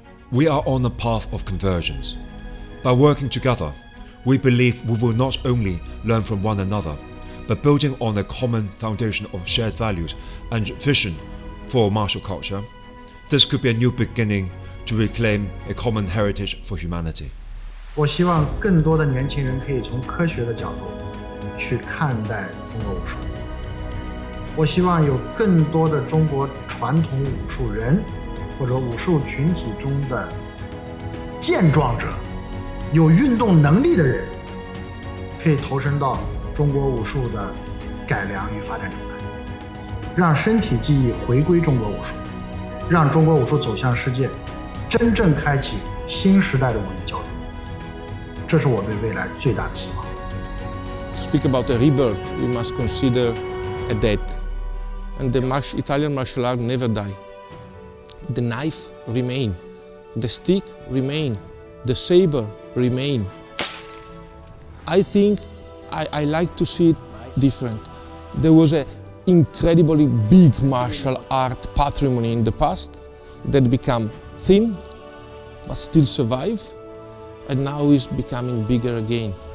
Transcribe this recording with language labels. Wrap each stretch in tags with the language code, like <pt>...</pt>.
<en>We are on a path of convergence. By working together, we believe we will not only learn from one another, but building on a common foundation of shared values and vision for martial culture, this could be a new beginning to reclaim a common heritage for humanity.</en> <zh>我希望更多的年轻人可以从科学的角度去看待中国武术。我希望有更多的中国传统武术人或者武术群体中的健壮者、有运动能力的人，可以投身到中国武术的改良与发展中来，让身体技艺回归中国武术，让中国武术走向世界，真正开启新时代的武艺交流。这是我对未来最大的希望。</zh> <en>To speak about a rebirth, we must consider a death. And the Italian martial art never die. The knife remain, the stick remain, the saber remain. I think I like to see it different. There was an incredibly big martial art patrimony in the past that became thin, but still survive, and now is becoming bigger again.</en>